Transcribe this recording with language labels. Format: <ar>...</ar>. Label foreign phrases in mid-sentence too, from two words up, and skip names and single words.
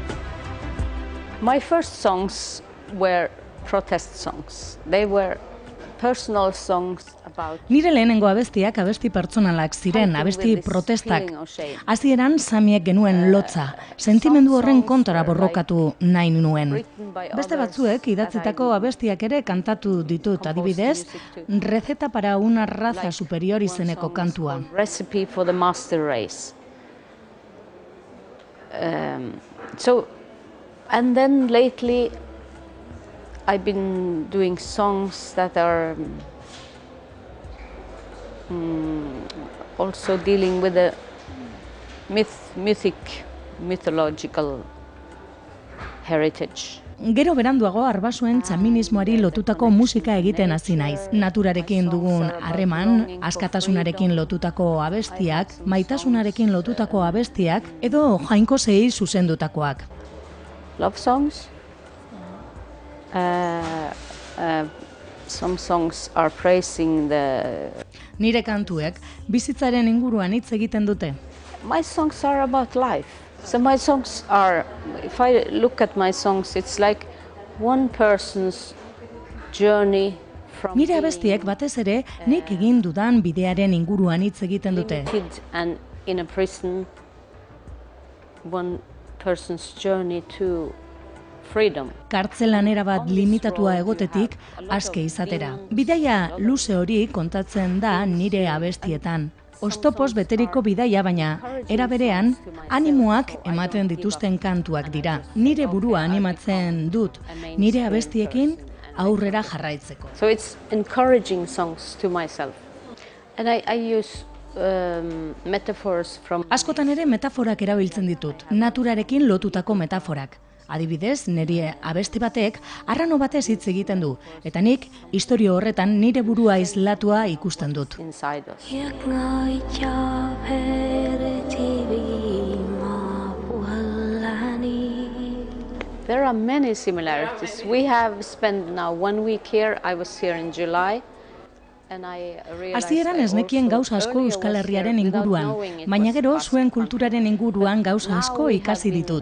<en>My first songs were protest songs. They were personal songs about</en> <eu>Nire lehenengo abestiak abesti pertsonalak ziren, abesti protestak. Hasieran samiek genuen lotza, sentimendu horren kontra borrokatu nahi nuen. Beste batzuek idatzitako abestiak ere kantatu ditut, adibidez, Receta para una raza superior izeneko kantua.</eu> <en>Recipe for the master race. So, and then lately I've been doing songs that are also dealing with the mythological heritage.</en> <eu>Gero beranduago arbasuen txaminismoari lotutako musika egiten hasi naiz. Naturarekin dugun harreman, askatasunarekin lotutako abestiak, maitasunarekin lotutako abestiak edo jainkosei zuzendutakoak.</eu> <en>Love songs. Some songs are praising the...</en> <eu>Nire kantuek bizitzaren inguruan hitz egiten dute.</eu> <en>My songs are about life. So my songs are, if I look at my songs, it's like one person's journey from...</en> <eu>Nire abestiek batez ere nik egin dudan bidearen inguruan hitz egiten dute.</eu> <en>And in a prison, one person's journey to freedom.</en> <eu>Kartzelanera bat limitatua egotetik aske izatera. Bidaia luze hori kontatzen da nire abestietan. Oztopoz beteriko bidaia, baina era berean animoak ematen dituzten kantuak dira. Nire burua animatzen dut, nire abestiekin aurrera jarraitzeko.</eu> <en>So it's encouraging songs to myself. And I use metaphors from...</en> <eu>Askotan ere metaforak erabiltzen ditut, naturarekin lotutako metaforak. Adibidez, nire abesti batek arrano batez hitz egiten du, eta nik istorio horretan nire burua islatua ikusten dut.</eu> <en>There are many similarities. We have spent now 1 week here. I was here in July.</en> <eu>Hasieran ez nekien gauza asko Euskal Herriaren inguruan, baina gero zuen kulturaren inguruan gauza asko ikasi ditut.</eu>